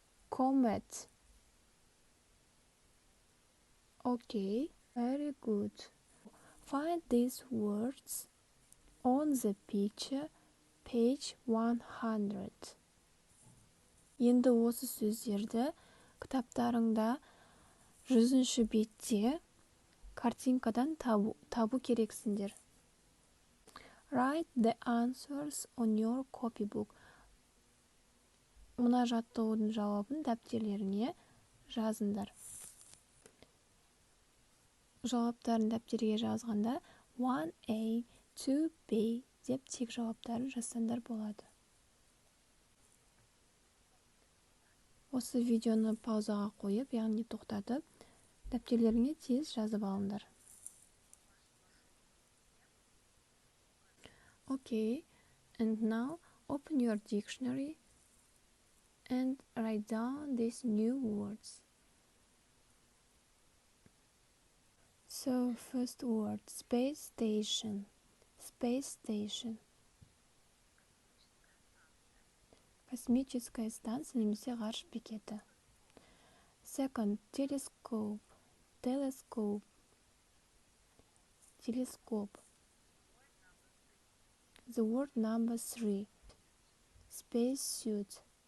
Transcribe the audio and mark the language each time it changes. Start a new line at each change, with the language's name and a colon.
English: Comet. Okay, very good. Find these words on the picture, page 100.
Kazakh: Енді осы сөздерді кітаптарыңда 100-ші бетте картинкадан табу керексіңдер.
English: Write the answers on your copybook.
Kazakh: Мына жаттығудың жауабын дәптерлеріңе жазыңдар. Жауаптарын дәптерге жазғанда 1A, 2B деп тек жауаптарын жазсаңдар болады. Осы видеоны паузаға қойып, яғни тоқтатып, дәптерлеріңе тез жазып алыңдар.
English: Okay, and now open your dictionary and write down these new words. So, first word, space station. Space station.
Russian: Космическая станция
Kazakh: немесе ғарыш бекеті.
English: Second, telescope. telescope. Telescope. The word number 3. Spacesuit.